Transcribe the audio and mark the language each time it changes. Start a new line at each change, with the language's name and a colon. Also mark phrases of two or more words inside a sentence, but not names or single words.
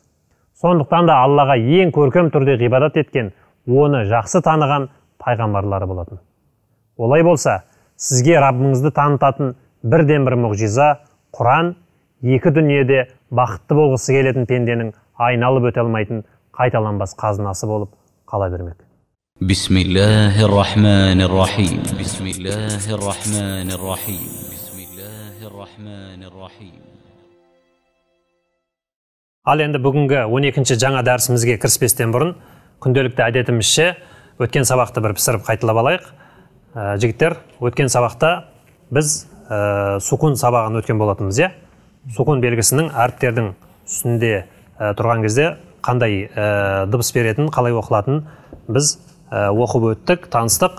Kazakh: Сондықтан да Аллаға ең көркем түрде ғибадат еткен, оны жақсы таныған пайғамбарлары болатын. Олай болса, сізге Раббыңызды танытатын бірден бір мұғжиза Құран, екі дүниеде бақытты болғысы келетін пенденің айналып өте алмайтын қайталанбас қазынасы болып қала бермек.
Arabic: بسم الله الرحمن الرحيم. بسم الله الرحمن الرحيم. بسم الله الرحمن الرحيم.
Kazakh: Ал енді бүгінгі 12-ші жаңа дәрісімізге кіріспестен бұрын, күнделікті әдетімізше өткен сабақты бір пісіріп қайталап алайық. Жігіттер, өткен сабақта біз сукун сабағын өткен болатынбыз, е? Сукун белгісінің әріптердің үстінде тұрған кезде қандай дыбыс беретін, қалай оқылатын біз оқып өттік, таныстық.